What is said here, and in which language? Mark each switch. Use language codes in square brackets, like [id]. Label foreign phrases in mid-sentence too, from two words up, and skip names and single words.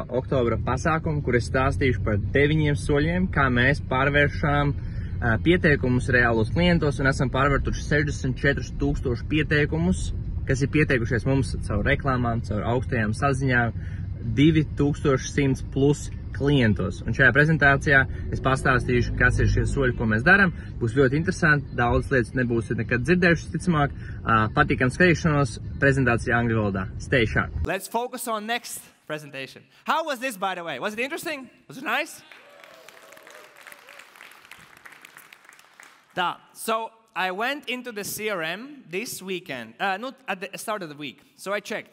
[lv] oktobra pasākuma, kur es stāstīšu par 9 soļiem, kā mēs pārvēršām pieteikumus reālos klientos un esam pārvērtuši 64,000 pieteikumus, kas ir pieteikušies mums caur reklāmām, caur augstajām saziņām, 2100 plus klientos. Un šajā prezentācijā es pastāstīšu, kas ir šie soļi, ko mēs darām. Būs ļoti interesanti, daudz lietas nebūsiet nekad dzirdējuši, ticamāk. Patīkam skatīšanos, prezentācija angļu valodā. [en] Stay sharp. Let's focus on next presentation. How was this, by the way? Was it interesting? Was it nice? So I went into the CRM this weekend, not at the start of the week. So I checked.